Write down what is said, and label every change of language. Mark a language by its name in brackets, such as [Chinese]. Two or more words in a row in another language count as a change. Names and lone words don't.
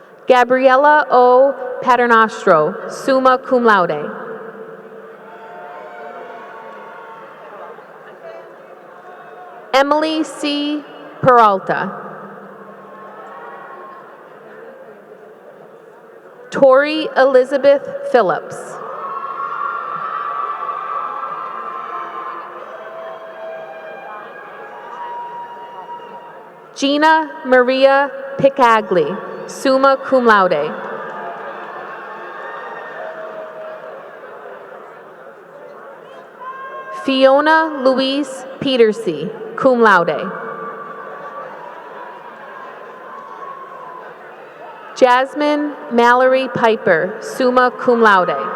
[English] Gabriella O. Paternostro, [Latin] summa cum laude. [English] Emily C. Peralta. Tori Elizabeth Phillips. Gina Maria Picagli, [Latin] summa cum laude. [English] Fiona Louise Petersey, [Latin] cum laude. [English] Jasmine Mallory Piper, [Latin] summa cum laude.